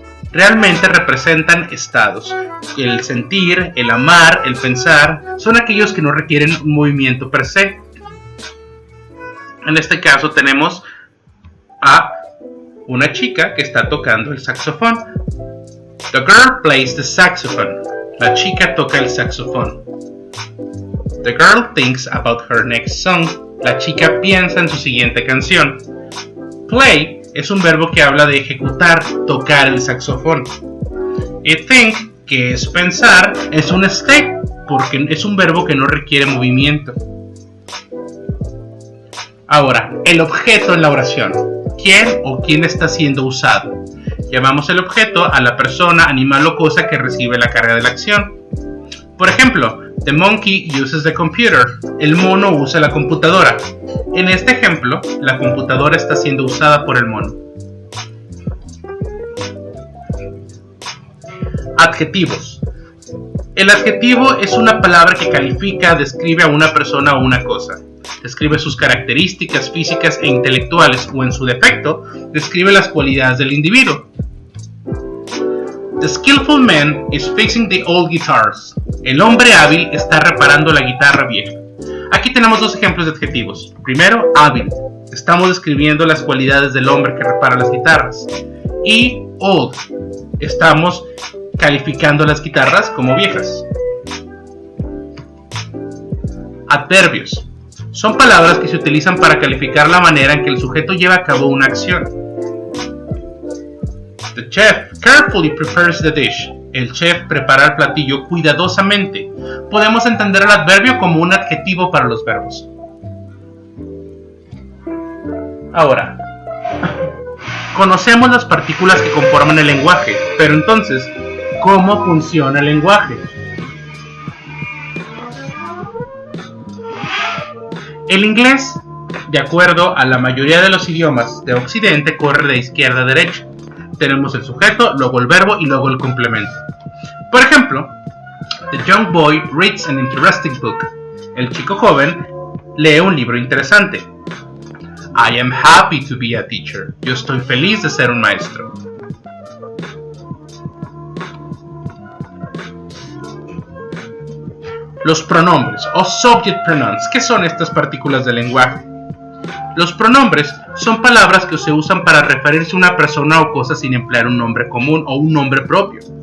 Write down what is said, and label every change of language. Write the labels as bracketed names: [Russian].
[Spanish] Realmente representan estados. El sentir, el amar, el pensar, son aquellos que no requieren un movimiento per se. En este caso tenemos a una chica que está tocando el saxofón. [English] The girl plays the saxophone. [Spanish] La chica toca el saxofón. [English] The girl thinks about her next song. [Spanish] La chica piensa en su siguiente canción. Play es un verbo que habla de ejecutar, tocar el saxofón. Y think, que es pensar, es un state, porque es un verbo que no requiere movimiento. Ahora, el objeto en la oración. ¿Quién o quién está siendo usado? Llamamos el objeto a la persona, animal o cosa que recibe la carga de la acción. Por ejemplo, [English] the monkey uses the computer. [Spanish] El mono usa la computadora. En este ejemplo, la computadora está siendo usada por el mono. Adjetivos. El adjetivo es una palabra que califica, describe a una persona o una cosa. Describe sus características físicas e intelectuales, o en su defecto, describe las cualidades del individuo. [English] The skillful man is fixing the old guitars. [Spanish] El hombre hábil está reparando la guitarra vieja. Aquí tenemos dos ejemplos de adjetivos. Primero, hábil. Estamos describiendo las cualidades del hombre que repara las guitarras. Y old. Estamos calificando las guitarras como viejas. Adverbios. Son palabras que se utilizan para calificar la manera en que el sujeto lleva a cabo una acción. [English] The chef carefully prepares the dish. [Spanish] El chef prepara el platillo cuidadosamente. Podemos entender el adverbio como un adjetivo para los verbos. Ahora, conocemos las partículas que conforman el lenguaje, pero entonces, ¿cómo funciona el lenguaje? El inglés, de acuerdo a la mayoría de los idiomas de Occidente, corre de izquierda a derecha. Tenemos el sujeto, luego el verbo y luego el complemento. Por ejemplo, [English] the young boy reads an interesting book. [Spanish] El chico joven lee un libro interesante. [English] I am happy to be a teacher. [Spanish] Yo estoy feliz de ser un maestro. Los pronombres o subject pronouns. ¿Qué son estas partículas del lenguaje? Los pronombres son palabras que se usan para referirse a una persona o cosa sin emplear un nombre común o un nombre propio.